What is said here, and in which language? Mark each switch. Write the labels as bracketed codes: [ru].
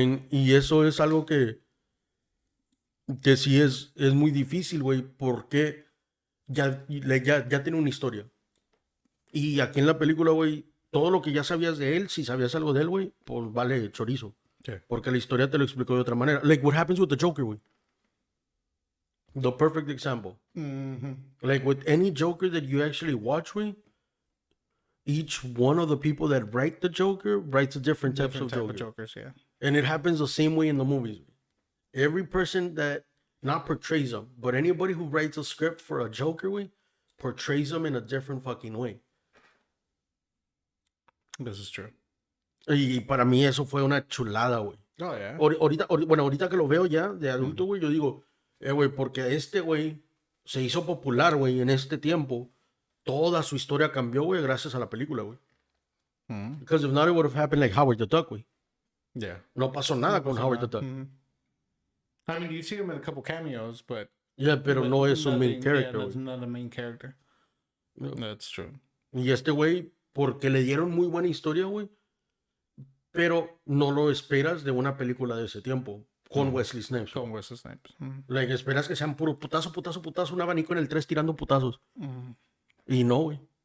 [es] Y eso es algo que sí es muy difícil, güey, porque ya tiene una historia. Y aquí en la película, güey, todo lo que ya sabías de él, si sabías algo de él, güey, pues vale chorizo. Sí. Porque la historia te lo explicó de otra manera. [en] Like what happens with the Joker, güey. The perfect example. Like with any Joker that you actually watch, güey, each one of the people that write the Joker writes a different types of Different type Joker. of Jokers, yeah. And it happens the same way in the movies. Every person that not portrays them, but anybody who writes a script for a Joker, way portrays them in a different fucking way. This is true. [es] Y para mí eso fue una chulada, güey. [en] Oh, yeah. [es] Ahorita que lo veo ya de adulto, güey, yo digo, güey, porque este güey se hizo popular, güey, en este tiempo. Toda su historia cambió, güey, gracias a la película, güey. [en] Because if not, it would have happened like Howard the Duck, güey. Yeah. [es] No pasó nada con Howard the Duck. [en] I mean, you see him in a couple cameos, but [es] Yeah, pero no es un main character, [en] Yeah, that's [es] güey. [en] not a main character. No. That's true. [es] Y este güey, porque le dieron muy buena historia, güey, pero no lo esperas de una película de ese tiempo con Wesley Snipes. Con Wesley Snipes. Like, esperas que sean puro putazo, putazo, putazo, un abanico en el 3 tirando putazos. Y no, güey.